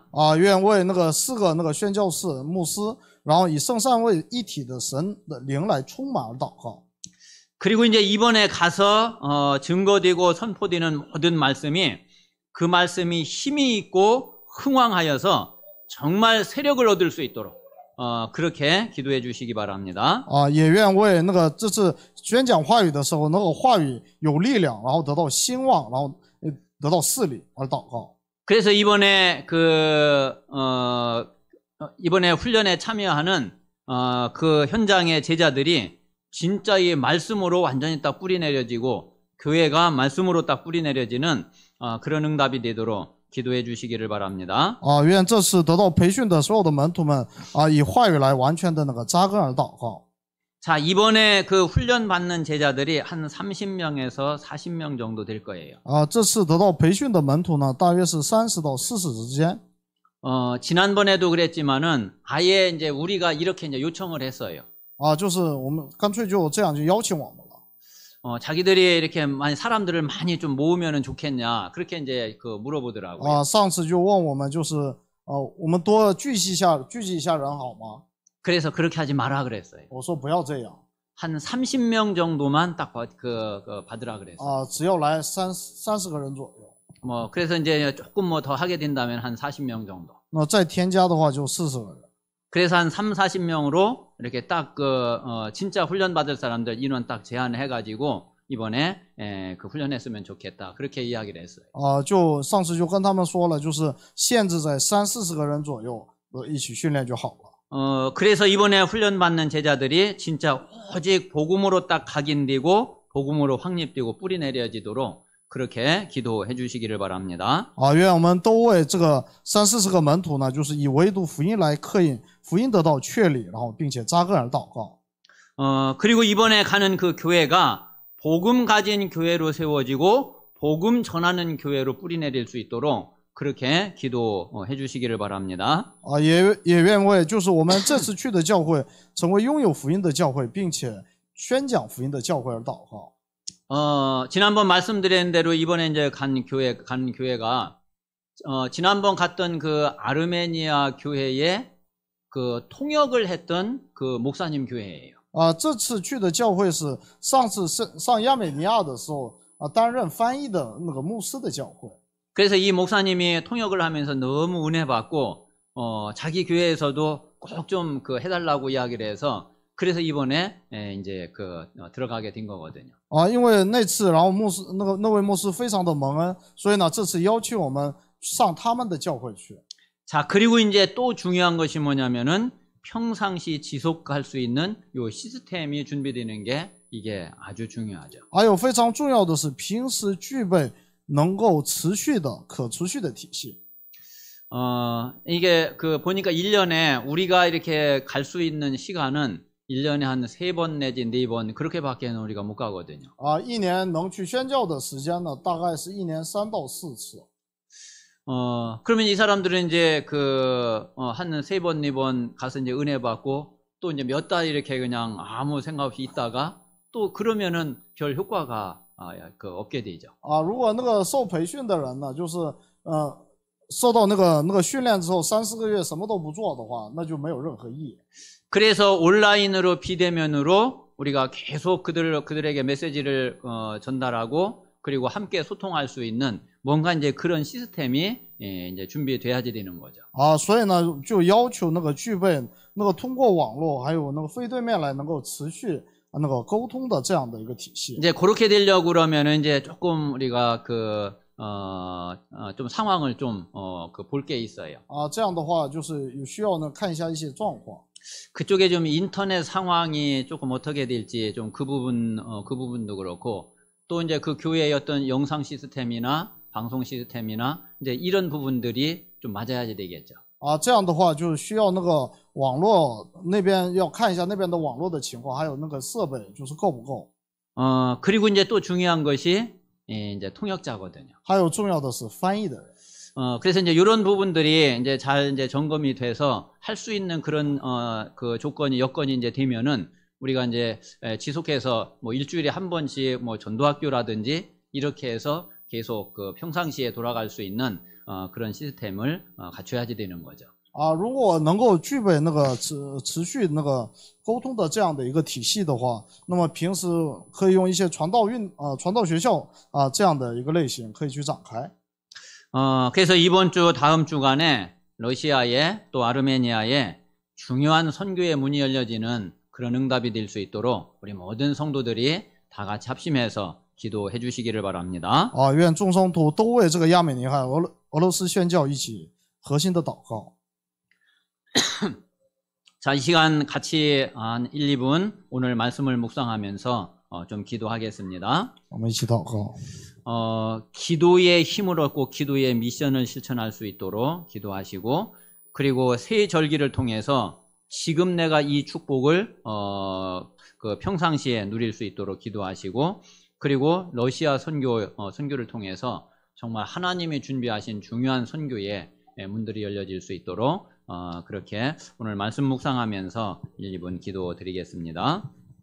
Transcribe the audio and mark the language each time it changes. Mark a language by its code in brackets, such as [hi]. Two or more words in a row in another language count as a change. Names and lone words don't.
[zh] 愿为那个4个那个宣教士牧师，然后以圣三位一体的神的灵来充满而祷告。 [ko] 그리고 이제 이번에 가서 증거되고 선포되는 모든 말씀이 그 말씀이 힘이 있고 흥왕하여서 정말 세력을 얻을 수 있도록 그렇게 기도해 주시기 바랍니다. [zh] 也愿为那个这次宣讲话语的时候，那个话语有力量，然后得到兴旺，然后得到势力而祷告。 [ko] 그래서 이번에 이번에 훈련에 참여하는 그 현장의 제자들이 진짜 이 말씀으로 완전히 딱 뿌리 내려지고 교회가 말씀으로 딱 뿌리 내려지는 그런 응답이 되도록 기도해 주시기를 바랍니다. [zh] 愿这次得到培训的所有的门徒们以话语来完全的那个扎根而祷告。 [ko] 자, 이번에 그 훈련 받는 제자들이 한 30명에서 40명 정도 될 거예요. [zh] 这次得到培训的门徒呢，大约是30到40之间。 [ko] 지난번에도 그랬지만은 아예 이제 우리가 이렇게 이제 요청을 했어요. [zh] 就是我们干脆就这样就邀请我们了。 [ko] 자기들이 이렇게 많이 사람들을 많이 좀 모으면은 좋겠냐 그렇게 이제 물어보더라고요. [zh] 上次就问我们就是我们多聚集一下人好吗？ [ko] 그래서 그렇게 하지 마라 그랬어요. [zh] 我说不要这样。 [ko] 한 30명 정도만 딱 받으라 그랬어요. [zh] 只要来30个人左右。 [ko] 그래서 이제 조금 더 하게 된다면 한 40명 정도. [zh] 那再添加的话就40个人。 [ko] 그래서 한 40명으로 이렇게 딱 진짜 훈련 받을 사람들 인원 딱 제한해 가지고 이번에 그 훈련했으면 좋겠다. 그렇게 이야기를 했어요. [zh] 就上次就跟他们说了，就是限制在30-40个人左右一起训练就好了。 [ko] 그래서 이번에 훈련 받는 제자들이 진짜 오직 복음으로 딱 각인되고 복음으로 확립되고 뿌리 내려지도록 그렇게 기도해 주시기를 바랍니다. [zh] 愿我们都为这个30-40个门徒呢，就是以唯独福音来刻印，福音得到确立，然后并且扎根而祷告。 [ko] 그리고 이번에 가는 그 교회가 복음 가진 교회로 세워지고 복음 전하는 교회로 뿌리 내릴 수 있도록 그렇게 기도해 주시기를 바랍니다. [zh] 也愿为就是我们这次去的教会成为拥有福音的教会，并且宣讲福音的教会而祷告。 [ko] 지난번 말씀드린 대로 이번에 이제 간 교회가 지난번 갔던 그 아르메니아 교회에 그 통역을 했던 그 목사님 교회예요. [zh] 这次去的教会是上次上亚美尼亚的时候担任翻译的那个牧师的教会。 [ko] 그래서 이 목사님이 통역을 하면서 너무 은혜 받고 자기 교회에서도 꼭 좀 해달라고 이야기를 해서 그래서 이번에 이제 들어가게 된 거거든요. [zh] 因为那次然后牧师那位牧师非常的蒙恩，所以呢这次邀请我们上他们的教会去。 [ko] 자, 그리고 이제 또 중요한 것이 뭐냐면은 평상시 지속할 수 있는 요 시스템이 준비되는 게 이게 아주 중요하죠. [zh] 还有非常重要的是平时具备能够持续的可持续的体系。 [ko] 이게 보니까 1년에 우리가 이렇게 갈 수 있는 시간은 1년에 한 3번 내지 4번 그렇게밖에는 우리가 못 가거든요. [zh] 一年能去宣教的时间呢，大概是1年3到4次。 [ko] 그러면 이 사람들은 이제 한 3번, 4번 가서 이제 은혜 받고 또 이제 몇 달 이렇게 그냥 아무 생각 없이 있다가 또 그러면은 별 효과가 없게 되죠. [zh] 如果那个受培训的人呢，就是受到那个训练之后3-4个月什么都不做的话，那就没有任何意义。 [ko] 그래서 온라인으로 비대면으로 우리가 계속 그들에게 메시지를 전달하고 그리고 함께 소통할 수 있는 뭔가 이제 그런 시스템이 이제 준비돼야지 되는 거죠. [zh] 所以呢，就要求那个具备那个通过网络还有那个非对面来能够持续沟通的这样的一个体系。 [ko] 이제 그렇게 되려고 그러면은 이제 조금 우리가 좀 상황을 좀 볼 게 있어요. [zh] 这样的话就是有需要呢看一下一些状况。 [ko] 그쪽에 좀 인터넷 상황이 조금 어떻게 될지 좀 그 부분도 그렇고 또 이제 그 교회의 어떤 영상 시스템이나 방송 시스템이나 이제 이런 부분들이 좀 맞아야 되겠죠. [zh] 这样的话就需要那个网络那边要看一下那边的网络的情况，还有那个设备就是够不够。 [ko] 그리고 이제 또 중요한 것이 이제 통역자거든요. [zh] 还有重要的是翻译的人。 [ko] 그래서 이제 이런 부분들이 이제 잘 이제 점검이 돼서 할 수 있는 그런 그 여건이 이제 되면은 우리가 이제 지속해서 뭐 일주일에 한 번씩 뭐 전도학교라든지 이렇게 해서 계속 그 평상시에 돌아갈 수 있는 그런 시스템을 갖춰야지 되는 거죠. [zh] 如果能够具备那个持续那个沟通的这样的一个体系的话，那么平时可以用一些传道学校这样的一个类型可以去展开。 [ko] 그래서 이번 주 다음 주간에 러시아에 또 아르메니아에 중요한 선교의 문이 열려지는 그런 응답이 될 수 있도록 우리 모든 성도들이 다 같이 합심해서 기도해 주시기를 바랍니다. [zh] 愿众圣徒都为这个亚美尼和俄罗斯宣教一起核心的祷告。 [ko] 자, 이 시간 같이 한 1, 2분 오늘 말씀을 묵상하면서 좀 기도하겠습니다. [zh] 我们一起祷告。 [ko] 기도의 힘을 얻고 기도의 미션을 실천할 수 있도록 기도하시고 그리고 새 절기를 통해서 지금 내가 이 축복을 그 평상시에 누릴 수 있도록 기도하시고 그리고 러시아 선교를 통해서 정말 하나님이 준비하신 중요한 선교의 문들이 열려질 수 있도록 그렇게 오늘 말씀 묵상하면서 1, 2분 기도 드리겠습니다.